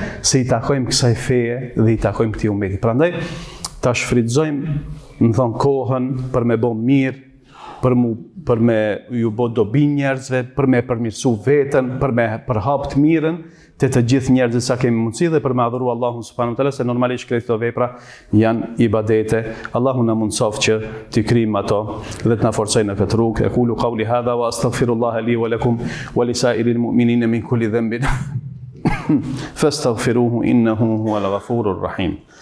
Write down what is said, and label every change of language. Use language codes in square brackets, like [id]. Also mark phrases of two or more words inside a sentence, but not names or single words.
[sq] Se i takojmë kësaj feje dhe i takojmë këtij ummeti. Prandaj ta shfrytëzojmë, më thon, kohën për me bë mirë, për me ju bë dobi njerëzve, për me përmirësu veten, për me përhap të mirën të gjithë njerëzit sa kemi mundësi dhe për me adhuru Allahun [ar] سبحانه وتعالى, [sq] se normalisht këto vepra janë ibadete. Allahu na mundsof që t'i krijmë ato dhe të na forcojë në këtë rrugë. [ar] أقول قولي هذا وأستغفر الله لي ولكم ولسائر المؤمنين من كل ذنب فاستغفروه إنه هو الغفور الرحيم.